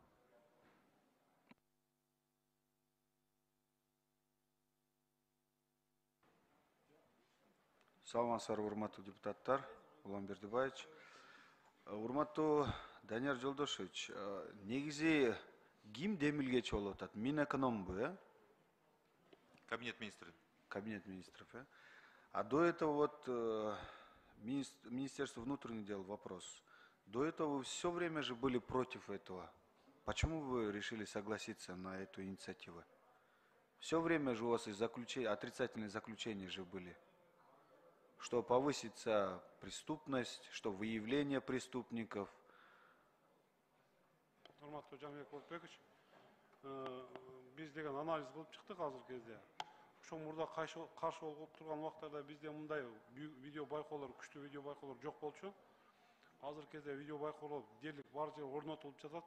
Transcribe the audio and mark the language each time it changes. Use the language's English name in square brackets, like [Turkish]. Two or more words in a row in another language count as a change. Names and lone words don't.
[Kyrgyz] Саламатсыздарбы, урматтуу депутаттар, Улан Бердибаевич. Урматтуу Данияр Жолдошевич, негизи ким демилгечи болуп атат? Минэкономбу, [Russian] Кабинет министров. Кабинет министров, А до этого вот Министерство внутренних дел вопрос. До этого вы все время же были против этого. Почему вы решили согласиться на эту инициативу? Все время же у вас отрицательные заключения же были. Что повысится преступность, что выявление преступников. [Kyrgyz] Урматтуу Жаныбек Болотбекович, биз деген анализ кылып чыктык азыркы кезде. Ошол мурда каршы болуп турган убактарда бизде мындай видео байкоолор, күчтүү видео байкоолор жок болчу. Азыркы кезде видео байкоолор дерлик бар жерге орнотулуп жатат.